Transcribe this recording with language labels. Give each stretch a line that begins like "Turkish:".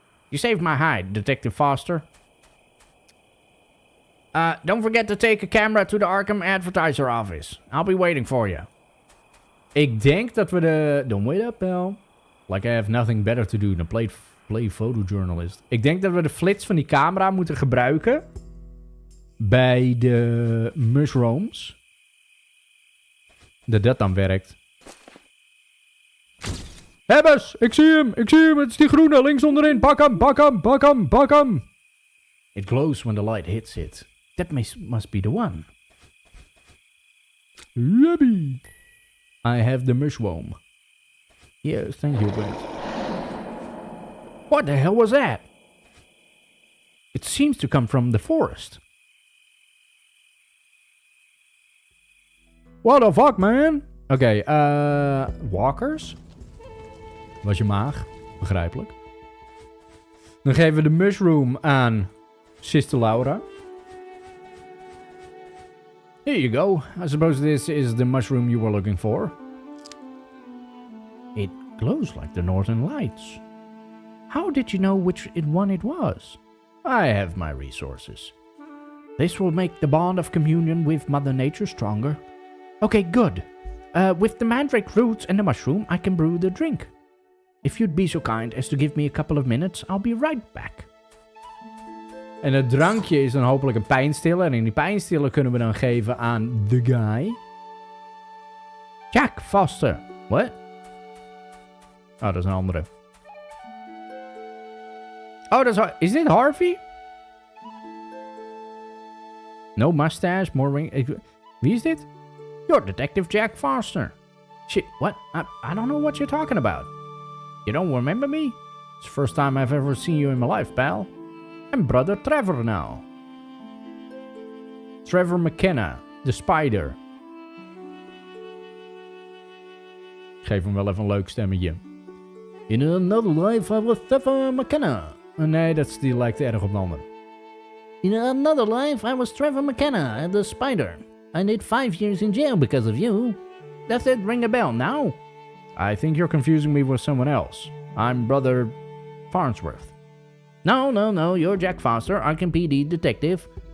English: You saved my hide, Detective Foster. Don't forget to take a camera to the Arkham advertiser office. I'll be waiting for you.
Dutch: Ik denk dat we de...
English: Don't wait up, pal. Like I have nothing better to do than play photojournalist.
Dutch: Ik denk dat we de flits van die camera moeten gebruiken. Bij de mushrooms. Dat dan werkt. Hebbers, ik zie hem. Het is die groene, links onderin. Pak hem.
English: It glows when the light hits it. That must be the one. Yummy. I have the mushroom. Yes, thank you, Brent. What the hell was that? It seems to come from the forest. What the fuck, man?
Dutch: Oké, walkers. Was je maag. Begrijpelijk. Dan geven we de mushroom aan Sister Laura.
English: Here you go. I suppose this is the mushroom you were looking for. It glows like the northern lights. How did you know which one it was? I have my resources. This will make the bond of communion with Mother Nature stronger. Okay, good. With the mandrake roots and the mushroom, I can brew the drink. If you'd be so kind as to give me a couple of minutes, I'll be right back.
Dutch: En het drankje is dan hopelijk een pijnstiller. En in die pijnstiller kunnen we dan geven aan the guy. Jack Foster. What? Oh, dat is een andere. Oh, dat is dit Harvey?
English: No mustache, more ring.
Dutch: Wie is dit?
English: You're Detective Jack Foster. Shit, what? I don't know what you're talking about. You don't remember me? It's the first time I've ever seen you in my life, pal. I'm brother Trevor now. Trevor McKenna, the spider.
Dutch: Ik geef hem wel even een leuk stemmetje.
English: In another life I was Trevor McKenna.
Dutch: Nee, die lijkt erg op de ander.
English: In another life I was Trevor McKenna, the spider. I did 5 years in jail because of you. Does that ring a bell now? I think you're confusing me with someone else. I'm brother Farnsworth. No, you're Jack Foster, Arkham PD detective.